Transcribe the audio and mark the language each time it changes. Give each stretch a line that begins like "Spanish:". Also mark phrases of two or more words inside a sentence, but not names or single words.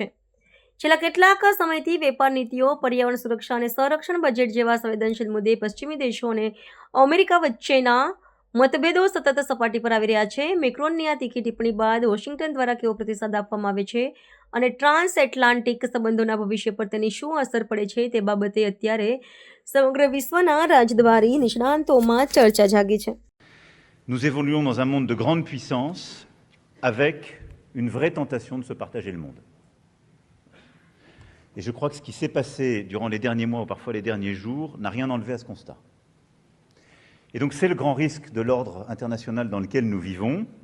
Gujarati: છેલ્લા કેટલાક સમયથી વેપાર નીતિઓ, પર્યાવરણ સુરક્ષા અને સંરક્ષણ બજેટ જેવા સંવેદનશીલ મુદ્દે પશ્ચિમી દેશો અને અમેરિકા વચ્ચેના મતભેદો સતત સપાટી પર આવી રહ્યા છે. મેક્રોનની આ તીખી ટિપ્પણી બાદ વોશિંગ્ટન દ્વારા કેવો પ્રતિસાદ આપવામાં આવે છે અને ટ્રાન્સ એટલાન્ટિક સંબંધોના ભવિષ્ય પર તેની શું અસર પડે છે તે બાબતે અત્યારે સમગ્ર વિશ્વના રાજદ્વારી નિષ્ણાંતોમાં ચર્ચા જાગી છે.
French: Nous évoluons dans un monde de grande puissance avec une vraie tentation de se partager le monde. Et je crois que ce qui s'est passé durant les derniers mois ou parfois les derniers jours n'a rien enlevé à ce constat. Et donc c'est le grand risque de l'ordre international dans lequel nous vivons.